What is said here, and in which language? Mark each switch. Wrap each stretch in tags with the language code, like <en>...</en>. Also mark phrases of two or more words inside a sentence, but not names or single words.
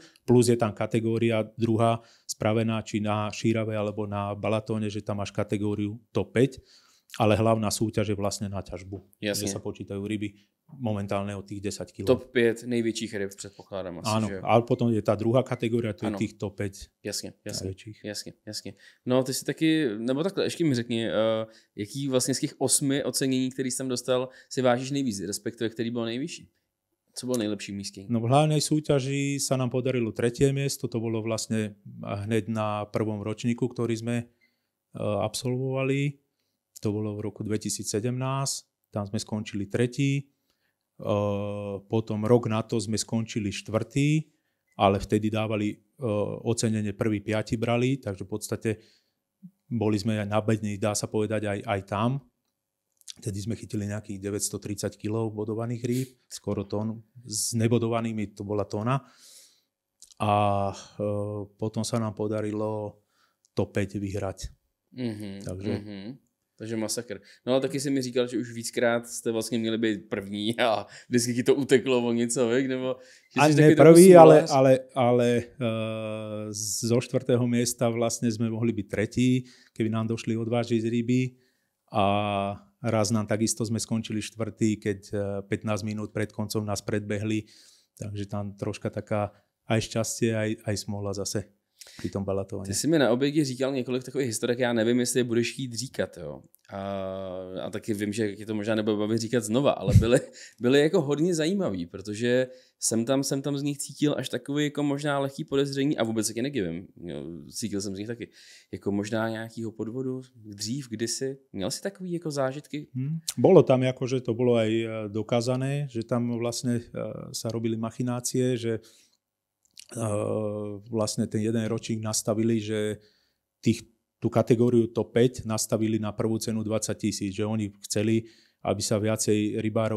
<sk>Plus je tam kategória druhá spravená, či na Šírave alebo na Balatóne, že tam máš kategóriu top 5, ale hlavná súťaž je vlastne na ťažbu. Jasne. Kde sa počítajú ryby momentálne od tých 10 kg.</sk> <cs>Top 5 největších ryb předpokládám asi,</cs> <sk>áno,</sk> <cs>že?</cs> <sk>ale potom je tá druhá kategória, to je tých top 5 najväčších.</sk> <cs>Jasně. No ty si taky, nebo takhle, ještě mi řekni, jaký vlastně z těch 8 ocenění, který jsem dostal, si vážíš nejvíc, respektive který byl nejvyšší? Co bol nejlepší místek?</cs> <sk>No v hlavnej súťaži sa nám podarilo 3. miesto, to bolo vlastne hneď na prvom ročníku, ktorý sme absolvovali. To bolo v roku 2017, tam sme skončili 3. Potom rok na to sme skončili 4., ale vtedy dávali ocenenie 1. 5. brali, takže v podstate boli sme aj na bedni, dá sa povedať aj tam. Vtedy sme chytili nejakých 930 kg bodovaných rýb, skoro tón. S nebodovanými to bola tóna. A potom sa nám podarilo top 5 vyhrať. Takže masakr.</sk> <cs>No a taky si mi říkal, že už víckrát jste vlastně měli být první a vždycky ti to uteklo o něco, nebo...</cs> <sk>Ani ne prvý, ale zo 4. miesta vlastne sme mohli byť 3., keby nám došli odvážiť ryby a raz nám takisto sme skončili 4., keď 15 minút pred koncom nás predbehli, takže tam troška taká aj šťastie, aj smola zase. Pri tom Balatóně.</sk> <cs>Ty jsi mi na obědě říkal několik takových historek, já nevím, jestli je budeš chtít říkat, jo. A taky vím, že ti to možná nebude bavit říkat znova, ale byly jako hodně zajímavý, protože jsem tam z nich cítil až takový jako možná lehký podezření a vůbec taky nedivím. Cítil jsem z nich taky. Jako možná nějakýho podvodu dřív, kdysi. Měl si takový jako zážitky?</cs> <sk>Bolo tam jako, že to bolo aj dokázané, že tam vlastne sa robili machinácie, že vlastne ten jeden ročník nastavili, že tých tú kategóriu top 5 nastavili na prvú cenu 20 000, že oni chceli, aby sa viacej rybárov</sk>